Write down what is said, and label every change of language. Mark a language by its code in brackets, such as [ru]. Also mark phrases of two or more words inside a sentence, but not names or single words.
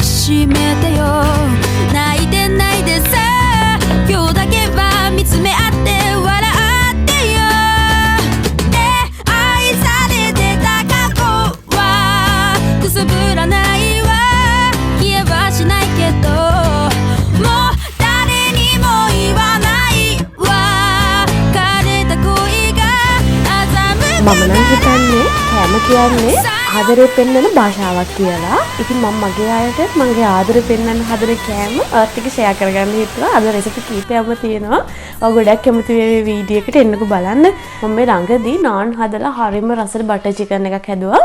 [ja] しめてよ泣いてないでさ今日だけは見つめ合って笑ってよで愛されてた過去はくすぶらないわ消えはしないけどもう誰にも言わないわ枯れた恋が欺く [si] මම නම් හිතන්නේ කෑම කියන්නේ ආදරේ පෙන්වන භාෂාවක් කියලා. ඉතින් මම මගේ අයට මගේ ආදරේ පෙන්වන්න හදන කෑම ඔයත් එක්ක ෂෙයා කරගන්න හිතුවා. අද රෙසිපි කීපයක්ම තියෙනවා. ඔය ගොඩක් කැමති මේ වීඩියෝ එකට එන්නකෝ බලන්න. මම මේ ළඟදී නාන් හදලා හරිම රසට [en] butter chicken [si] එකක් හැදුවා.